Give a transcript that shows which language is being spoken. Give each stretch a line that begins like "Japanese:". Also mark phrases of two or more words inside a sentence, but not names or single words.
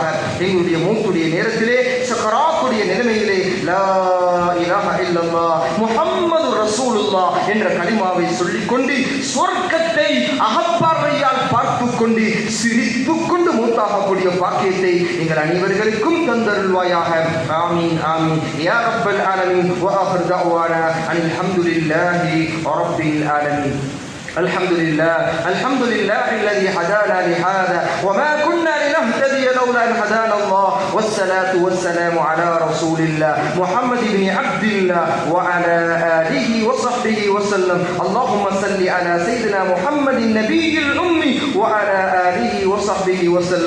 Tamil: எங்களுடைய மௌத்துடைய நேரத்திலே சக்கராத்துடைய நிலைமையிலே
Arabic: لا إله إلا الله محمد رسول الله
Tamil: என்ற கலிமாவை சொல்லிக்கொண்டு சொர்க்கத்தை அகப்பார்வையால் பார்த்துக் கொண்டு சிரித்துக் கொண்டு மூத்தாகக்கூடிய பாக்கியத்தை எங்கள் அனைவர்களுக்கும் தந்தருள்வாயாக.
Arabic: آمين آمين يا رب العالمين. وآخر دعوانا أن الحمد لله رب العالمين. الحمد لله الذي هدانا لهذا وما كنا لنهتدي لولا ان هدانا الله والصلاه والسلام على رسول الله محمد بن عبد الله وعلى اله وصحبه وسلم. اللهم صل على سيدنا محمد النبي الامي وعلى اله وصحبه وسلم.